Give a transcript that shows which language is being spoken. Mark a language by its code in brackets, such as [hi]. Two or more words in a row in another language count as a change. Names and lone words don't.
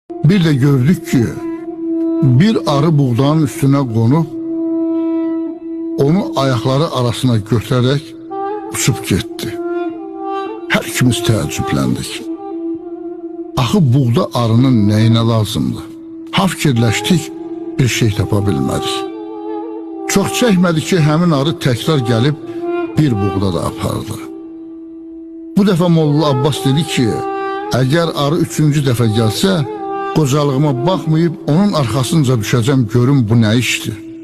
[tr] Bir de gördük ki bir arı buğdanın üstüne konup onu ayakları arasına götürerek uçup gitti. [az] Her ikimiz təəccübləndik. Axı buğda arının nəyinə lazımdı? Ha fikirləşdik, bir şey tapa bilmədik. Çox çəkmədi ki, həmin arı təkrar gəlib bir buğda da apardı. Bu dəfə Molla Abbas dedi ki, əgər arı üçüncü dəfə gəlsə, qocalığıma baxmayıb onun arxasınca düşəcəm, görüm bu nə işdir.